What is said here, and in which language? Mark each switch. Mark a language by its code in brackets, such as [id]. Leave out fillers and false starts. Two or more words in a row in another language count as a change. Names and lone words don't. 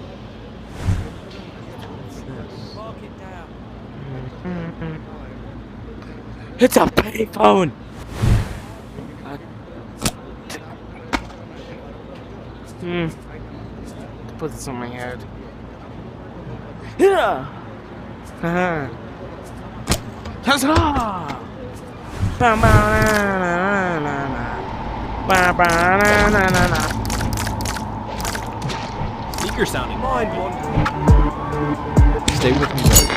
[en] Mark it down. It's a payphone. Put this on my head. Yeah. Huzzah! Ba ba na na na. Ba ba na na na na. You're sounding mind-wandering. Stay with me, though.